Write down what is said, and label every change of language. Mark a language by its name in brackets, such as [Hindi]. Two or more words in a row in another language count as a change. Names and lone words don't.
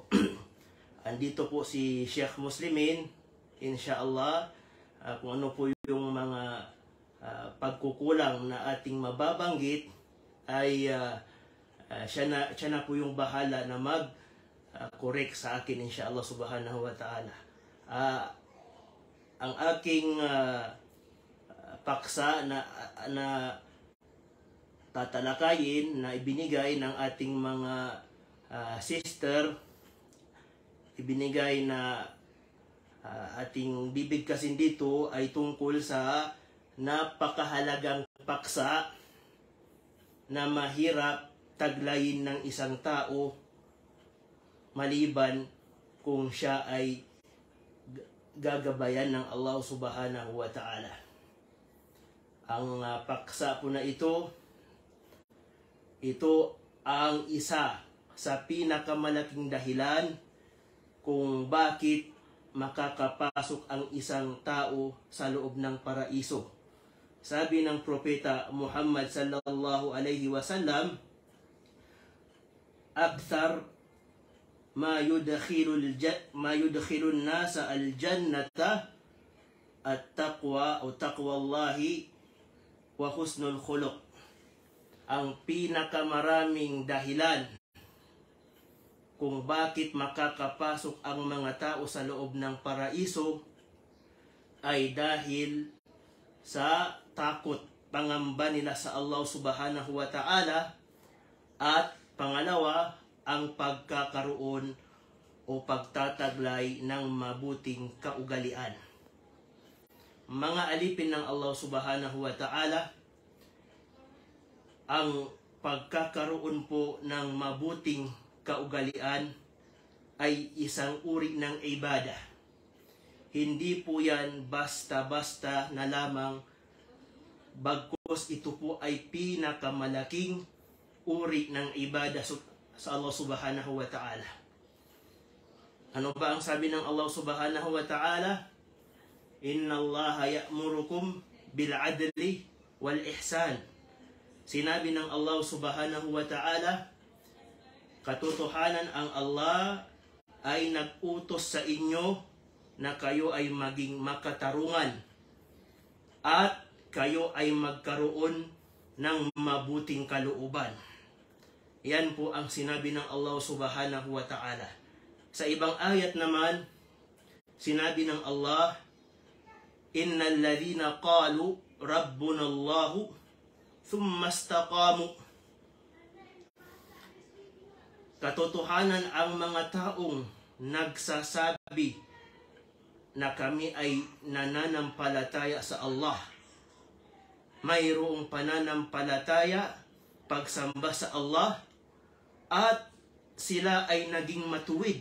[Filipino] Andito po si Sheikh Muslimin, inshallah, kung ano po yung mga pagkukulang na ating mababanggit ay siya na po yung bahala na correct sa akin, [Arabic] إن شاء الله سبحانه وتعالى. [Filipino] Ang aking paksa na tatalakayin na ibinigay ng ating mga sister, ibinigay na ating bibigkasin dito ay tungkol sa napakahalagang paksa na mahirap taglayin ng isang tao maliban kung siya ay gagabayan ng Allah [Arabic] سبحانه وتعالى. [Filipino] Ang paksa po na ito ang isa sa pinakamalaking dahilan kung bakit makakapasok ang isang tao sa loob ng paraiso. Sabi ng propeta Muhammad [Arabic] صلى الله عليه وسلم, أكثر ما يدخل الناس الجنة التقوى [Filipino] o [Arabic] تقوى الله وحسن الخلق. [Filipino] Ang pinakamaraming dahilan kung bakit makakapasok ang mga tao sa loob ng paraiso ay dahil sa takot, pangamba nila sa Allah [Arabic] سبحانه وتعالى, [Filipino] at pangalawa, ang pagkakaroon o pagtataglay ng mabuting kaugalian. Mga alipin ng Allah [Arabic] سبحانه وتعالى, [Filipino] ang pagkakaroon po ng mabuting kaugalian ay isang uri ng ibadah. Hindi po yan basta-basta na lamang, bagkus ito po ay pinakamalaking uri ng ibadah sa Allah [Arabic] سبحانه وتعالى. [Filipino] Ano ba ang sabi ng Allah [Arabic] سبحانه وتعالى? إن الله يأمركم بالعدل والإحسان. [Filipino] Sinabi ng Allah [Arabic] سبحانه وتعالى, [Filipino] katotohanan ang Allah ay nag-utos sa inyo na kayo ay maging makatarungan at kayo ay magkaroon ng mabuting kalooban. Yan po ang sinabi ng Allah [Arabic] سبحانه وتعالى. [Filipino] Sa ibang ayat naman, sinabi ng Allah, [Arabic] إن الذين قالوا ربنا الله ثم استقاموا. [Filipino] Katotohanan ang mga taong nagsasabi na kami ay nananampalataya sa Allah. Mayroong pananampalataya, pagsamba sa Allah, at sila ay naging matuwid.